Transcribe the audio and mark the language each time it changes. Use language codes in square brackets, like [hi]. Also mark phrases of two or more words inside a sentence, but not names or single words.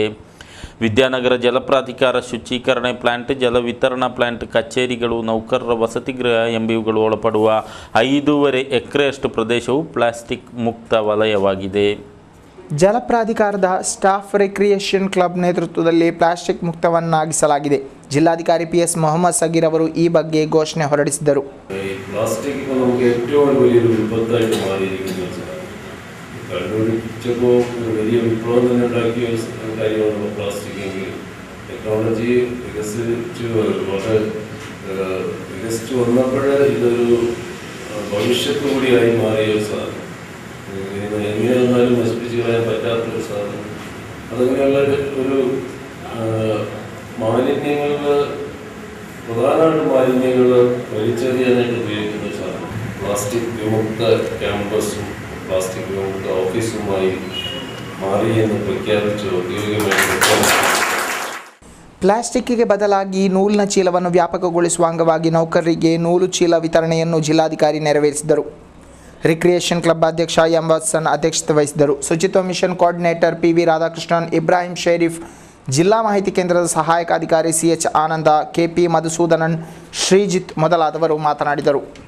[kn] ವಿದ್ಯಾನಗರ ಜಲ ಪ್ರಾಧಿಕಾರ ಶುಚೀಕರಣೆ ಪ್ಲಾಂಟ್, ಜಲ ವಿತರಣಾ ಪ್ಲಾಂಟ್, ಕಚೇರಿಗಳು, ನೌಕರರ ವಸತಿ ಗೃಹ ಎಂಬಿವುಗಳು ಒಳಪಡುವ 5.5 ಎಕರೆಯಷ್ಟು ಪ್ರದೇಶವು ಪ್ಲಾಸ್ಟಿಕ್ ಮುಕ್ತ ವಲಯವಾಗಿದೆ. ಜಲ ಪ್ರಾಧಿಕಾರದ ಸ್ಟಾಫ್ ರಿಕ್ರಿಯೇಷನ್ ಕ್ಲಬ್ ನೇತೃತ್ವದಲ್ಲಿ ಪ್ಲಾಸ್ಟಿಕ್ ಮುಕ್ತವನ್ನಾಗಿಸಲಾಗಿದೆ. ಜಿಲ್ಲಾಧಿಕಾರಿ PS ಮೊಹಮ್ಮದ್ ಸಗೀರ್ ಅವರು ಈ ಬಗ್ಗೆ ಘೋಷಣೆ ಹೊರಡಿಸಿದರು. [ml] പ്ലാസ്റ്റിക് ഇപ്പോൾ നമുക്ക് ഏറ്റവും വലിയൊരു വിപത്തായിട്ട് മാറിയിരിക്കുന്നു. കണ്ടുപിടിച്ചപ്പോൾ വലിയ വിപ്ലവം തന്നെ ഉണ്ടാക്കിയ ഒരു കാര്യമാണ് പ്ലാസ്റ്റിക് എങ്കിൽ ടെക്നോളജി വികസിച്ച് വന്നപ്പോഴേ ഇതൊരു ഭവിഷ്യത്ത് കൂടിയായി മാറിയ ഒരു സാധനം. എങ്ങനെ വന്നാലും നശിപ്പിച്ച് കളയാൻ പറ്റാത്തൊരു സാധനം. അതങ്ങനെയുള്ള ഒരു മാലിന്യങ്ങളിൽ പ്രധാനമായിട്ട് മാലിന്യങ്ങൾ വലിച്ചെറിയാനായിട്ട് ഉപയോഗിക്കുന്ന സാധനം. പ്ലാസ്റ്റിക് വിമുക്ത ക്യാമ്പസും പ്ലാസ്റ്റിക് വിമുക്ത ഓഫീസുമായി മാറി എന്ന് പ്രഖ്യാപിച്ചു ഔദ്യോഗികമായി. [kn] ಪ್ಲಾಸ್ಟಿಕ್ಗೆ ಬದಲಾಗಿ ನೂಲಿನ ಚೀಲವನ್ನು ವ್ಯಾಪಕಗೊಳಿಸುವ ಅಂಗವಾಗಿ ನೌಕರರಿಗೆ ನೂಲು ಚೀಲ ವಿತರಣೆಯನ್ನು ಜಿಲ್ಲಾಧಿಕಾರಿ ನೆರವೇರಿಸಿದರು. ರಿಕ್ರಿಯೇಷನ್ ಕ್ಲಬ್ ಅಧ್ಯಕ್ಷ ಎಂ ವತ್ಸನ್ ಅಧ್ಯಕ್ಷತೆ ವಹಿಸಿದರು. ಶುಚಿತ್ವ ಮಿಷನ್ ಕೋಆರ್ಡಿನೇಟರ್ PV ರಾಧಾಕೃಷ್ಣನ್, ಇಬ್ರಾಹಿಂ ಶರೀಫ್, ಜಿಲ್ಲಾ ಮಾಹಿತಿ ಕೇಂದ್ರದ ಸಹಾಯಕ ಅಧಿಕಾರಿ CH ಆನಂದ, KP ಮಧುಸೂದನನ್, ಶ್ರೀಜಿತ್ ಮೊದಲಾದವರು ಮಾತನಾಡಿದರು.